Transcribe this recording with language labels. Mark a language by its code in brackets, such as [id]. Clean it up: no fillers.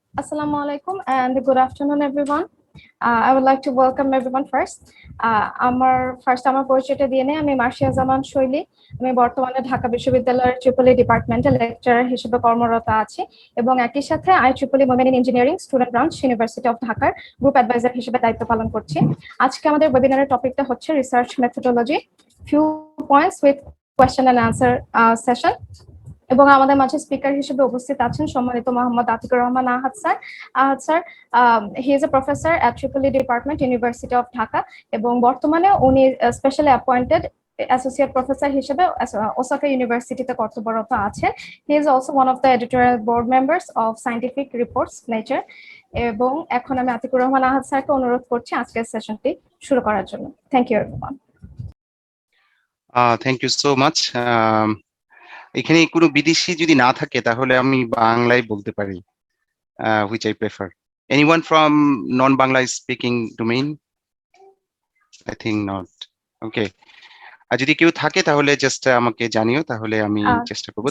[en] Assalamu alaikum and good afternoon, everyone. I would like to welcome everyone first. [bn] আমার পরিচয়টা দিয়ে নেই। আমি মার্শিয়া জামান শৈলী। আমি বর্তমানে ঢাকা বিশ্ববিদ্যালয়ের ট্রিপল ডিপার্টমেন্টে লেকচারার হিসেবে কর্মরত আছি এবং একই সাথে IEEE Women in Engineering student branch university of ঢাকার গ্রুপ অ্যাডভাইজার হিসেবে দায়িত্ব পালন করছি। আজকে আমাদের ওয়েবিনারের টপিকটা হচ্ছে research methodology, [en] Few points with question and answer session. [bn] এবং আমাদের মাঝে স্পিকার হিসেবে উপস্থিত আছেন সম্মানিত মোহাম্মদ আতিকুর রহমান আহাদ sir. [en] he is a professor at triple department university of Dhaka [bn] এবং বর্তমানে উনি [en] specially appointed associate professor [bn] হিসেবে ওসাকা ইউনিভার্সিটিতে কর্তব্যরত আছেন। [en] He is also one of the editorial board members of scientific reports nature. [bn] এবং এখন আমি আতিকুর রহমান আহাদ স্যারকে অনুরোধ করছি আজকের সেশনটি শুরু করার জন্য। [en] Thank you everyone. Thank you so much. [bn] এখানে কোনো বিদেশি যদি না থাকে তাহলে আমি বাংলায় বলতে পারি, [en] which I prefer. Anyone from non-Bangla speaking domain? I think not. Okay. [bn] আর যদি কেউ থাকে তাহলে জাস্ট আমাকে জানিও, তাহলে আমি চেষ্টা করব।